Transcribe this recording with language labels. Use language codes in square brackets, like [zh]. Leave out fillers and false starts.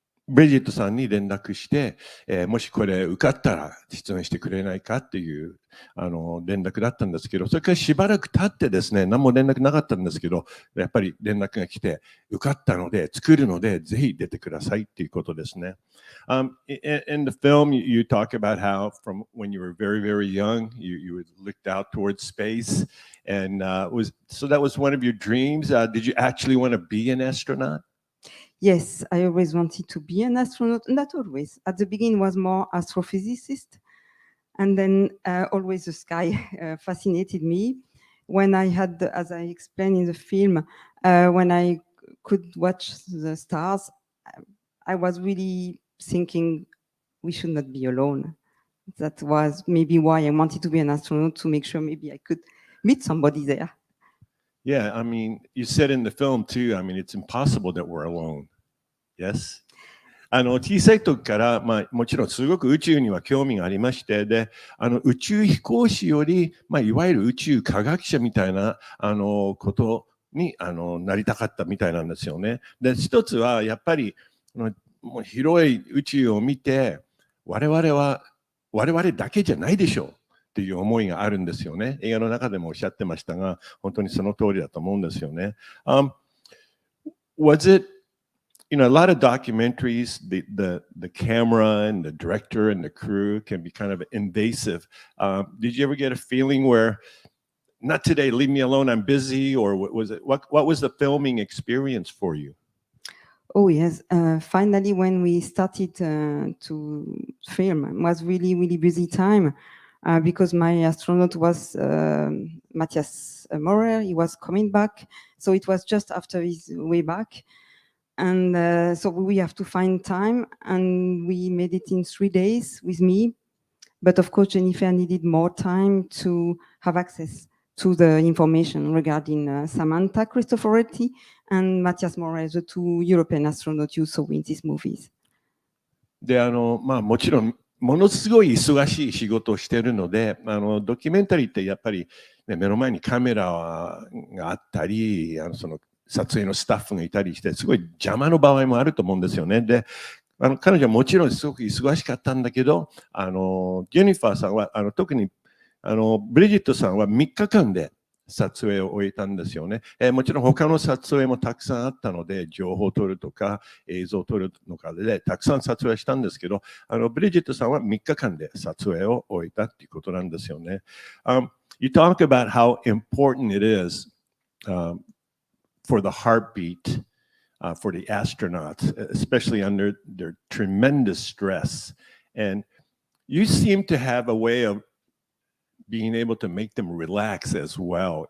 [ja] ブリジットさんに連絡して、もしこれ受かったら出演してくれないかっていう連絡だったんですけど、それからしばらく経ってですね、何も連絡なかったんですけど、やっぱり連絡が来て、受かったので、作るので、ぜひ出てくださいっていうことですね。 [en] In the film, you talk about how from when you were very, very young, you looked out towards space, and so that was one of your dreams. Did you actually want to be an astronaut? Yes, I always wanted to be an astronaut. Not always. At the beginning was more astrophysicist. And then always the sky fascinated me. When I had, as I explained in the film, when I could watch the stars, I was really thinking we should not be alone. That was maybe why I wanted to be an astronaut, to make sure maybe I could meet somebody there. Yeah, I mean, you said in the film too, I mean, it's impossible that we're alone. Yes? [ja] 小さい時から、もちろんすごく宇宙には興味がありまして、で、宇宙飛行士より、いわゆる宇宙科学者みたいな、ことに、なりたかったみたいなんですよね。で、一つは、やっぱり、もう広い宇宙を見て、我々だけじゃないでしょう。っていう思いがあるんですよね。映画の中でもおっしゃってましたが、本当にその通りだと思うんですよね。 [en] Was it, a lot of documentaries, the camera and the director and the crew can be kind of invasive. Did you ever get a feeling where, not today, leave me alone, I'm busy, or what was the filming experience for you? Oh yes, finally when we started to film, it was really, really busy time. Because my astronaut was Matthias Maurer, he was coming back. So it was just after his way back. And so we have to find time, and we made it in 3 days with me. But of course, Jennifer needed more time to have access to the information regarding Samantha Cristoforetti and Matthias Maurer, the 2 European astronauts you saw in these movies. [ja] で、もちろん、ものすごい忙しい仕事をしているので、ドキュメンタリーってやっぱり、ね、目の前にカメラがあったり、その撮影のスタッフがいたりして、すごい邪魔の場合もあると思うんですよね。で、彼女はもちろんすごく忙しかったんだけど、ジェニファーさんは、特にブリジットさんは3日間で撮影を終えたんですよね。もちろん他の撮影もたくさんあったので、情報を撮るとか映像を撮るのかで、たくさん撮影したんですけど、ブリジットさんは3日間で撮影を終えたっていうことなんですよね。 [en] You talk about how important it is for the heartbeat for the astronauts, especially under their tremendous stress. And you seem to have a way of being able to make them relax as well.